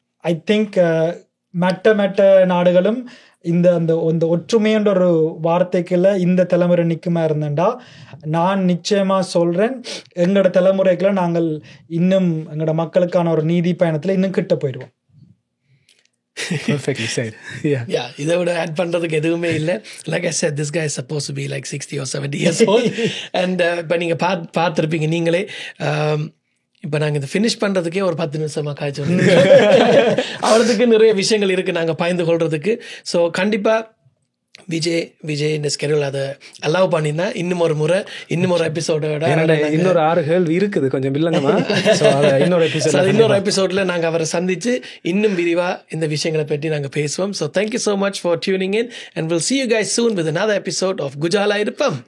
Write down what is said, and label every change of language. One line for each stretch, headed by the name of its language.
Tamil: I think மற்ற நாடுகளும் இந்த ஒற்றுமைன்ற ஒரு வார்த்தைக்குள்ள இந்த தலைமுறை நிற்குமா இருந்தேன்டா, நான் நிச்சயமாக சொல்கிறேன், எங்களோட தலைமுறைக்குள்ள நாங்கள் இன்னும் எங்களோட மக்களுக்கான ஒரு நீதி பயணத்தில் இன்னும் கிட்ட போயிடுவோம்.
English: Perfectly said.
Tamil: Yeah, இதை விட ஆட் பண்ணுறதுக்கு எதுவுமே இல்லை.
English: Like I said, this guy is supposed to be like 60 or 70 years old.
Tamil: And இப்போ நீங்கள் பார்த்துருப்பீங்க நீங்களே. இப்போ நாங்கள் இதை ஃபினிஷ் பண்ணுறதுக்கே ஒரு 10 நிமிஷமாக காய்ச்சி அவரதுக்கு நிறைய விஷயங்கள் இருக்குது நாங்கள் பயந்து கொள்றதுக்கு. ஸோ கண்டிப்பாக விஜய் இந்த ஸ்கெடியூல் அதை அலோவ் பண்ணினா இன்னும் ஒரு எபிசோடோட இன்னொரு 6 கேள்வி இருக்குது கொஞ்சம் இல்லைங்கம்மா. இன்னொரு எபிசோட்ல நாங்கள் அவரை சந்திச்சு இன்னும் விரிவாக இந்த விஷயங்களை பற்றி நாங்கள் பேசுவோம்.
English: so thank you so much for tuning in and we'll see you guys soon with another episode of குஜாலா இருப்பம்